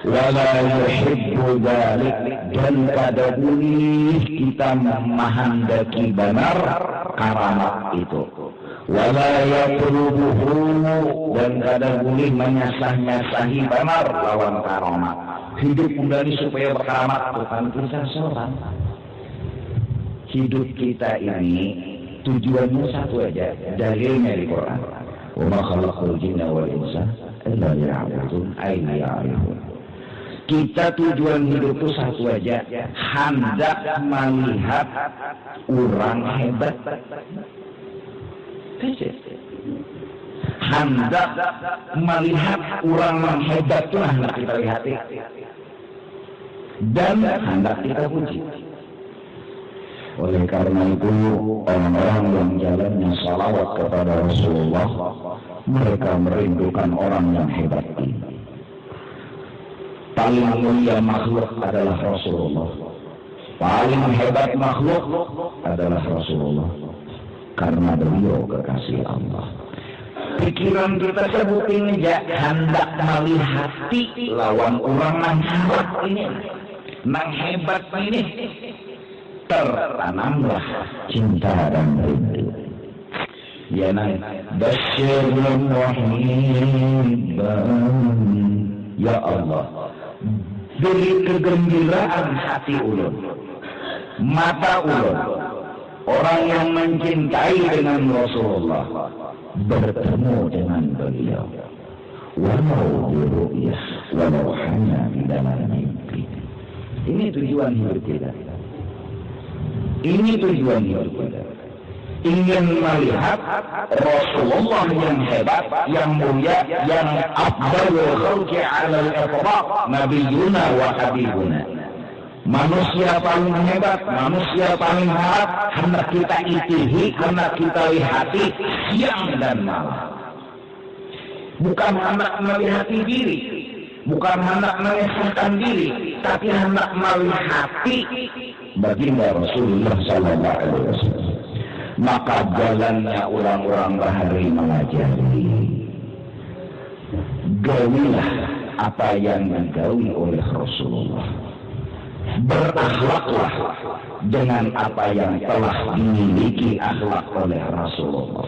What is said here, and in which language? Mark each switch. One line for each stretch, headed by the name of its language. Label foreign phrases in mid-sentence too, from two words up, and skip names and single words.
Arabic: ولا يحب ذلك,
Banjar: dan kada boleh kita menghendaki benar karamat itu,
Arabic: ولا يطلبه,
Banjar: dan kada boleh menyasah-nyasahi benar lawan karamat.
Indonesian: Hidup kembali supaya berkaramat bukan kita seorang. Hidup kita ini tujuannya satu aja, dalilnya di Quran.
Arabic: وما خلقت الجن والإنس إلا ليعبدون أي ليعرفون.
Indonesian: Kita tujuan hidup itu satu aja, hendak melihat orang hebat. Hendak melihat orang yang hebat itu hendak kita lihat, dan hendak kita puji. Oleh karena itu, orang-orang yang jalannya salawat kepada Rasulullah, mereka merindukan orang yang hebat ini. Paling mulia makhluk adalah Rasulullah. Paling hebat makhluk adalah Rasulullah. Karena beliau kekasih Allah.
Banjar: Pikiran kita sebutin aja, hendak melihati lawan orang yang hebat ini. Nang hebat ini.
Indonesian: Tertanamlah cinta dan rindu. Ya nang basyirul muhibban. Ya Allah,
Banjar: beri kegembiraan hati ulun, mata ulun, orang yang mencintai dengan Rasulullah bertemu dengan beliau, walau diru'yah, walau hanya di dalam mimpi.
Indonesian: Ini tujuan hidup kita. Ini tujuan hidup kita. Ingin melihat Rasulullah yang hebat, yang mulia, yang
Arabic: أفضل الخلق على الإطلاق نبينا وحبيبنا.
Banjar: Manusia paling hebat, manusia paling hebat, hendak kita itihi, hendak kita lihati siang dan malam. Bukan hendak melihati diri, bukan hendak mengesahkan diri, tapi hendak melihati baginda Rasulullah
Arabic: صلى الله عليه وسلم.
Banjar: Maka jalannya orang-orang bahari mengajari, gawilah apa yang digawi oleh Rasulullah, berakhlaklah dengan apa yang telah dimiliki akhlak oleh Rasulullah.